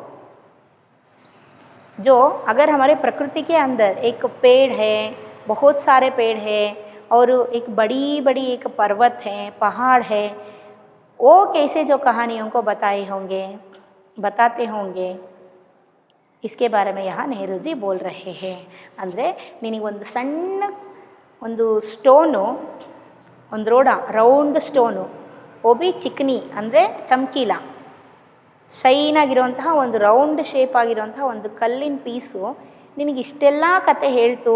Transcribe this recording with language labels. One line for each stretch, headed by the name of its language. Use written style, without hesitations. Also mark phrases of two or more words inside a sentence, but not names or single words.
Hindi: जो अगर हमारे प्रकृति के अंदर एक पेड़ है, बहुत सारे पेड़ हैं और एक बड़ी बड़ी एक पर्वत है, पहाड़ है, वो कैसे जो कहानियों को बताते होंगे इसके बारे में यहाँ नेहरू जी बोल रहे हैं.
Kannada: ಅಂದರೆ ನಿನಗೊಂದು ಸಣ್ಣ ಒಂದು ಸ್ಟೋನು, ಒಂದು
English: round stone,
Hindi: ओबी चिकनी
Kannada: ಅಂದರೆ ಚಮಕೀಲ, ಶೈನಾಗಿರುವಂತಹ ಒಂದು
English: round shape
Kannada: ಆಗಿರುವಂತಹ ಒಂದು ಕಲ್ಲಿನ ಪೀಸು ನಿನಗಿಷ್ಟೆಲ್ಲ ಕತೆ ಹೇಳ್ತು.